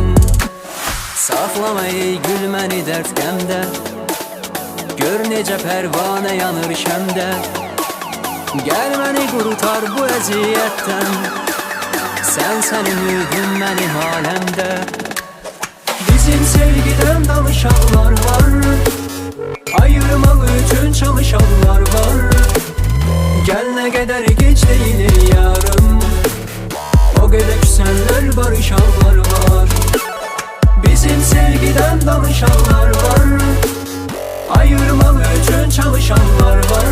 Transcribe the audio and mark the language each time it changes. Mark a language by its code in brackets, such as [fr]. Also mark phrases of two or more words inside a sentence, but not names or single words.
[az] Saxlama ey gül məni dərd qəmdə, gör necə pərvanə yanır şəmdə. Gəl məni qurutar bu əziyyətdən, sən ümidin mənim aləmdə. [tr] Bizim sevgiden danışanlar var, ayırmak için çalışanlar var. Gel ne kadar geç değildir yarım, o kadar küsenler barışanlar var. Bizim sevgiden danışanlar var, ayırmak için çalışanlar var.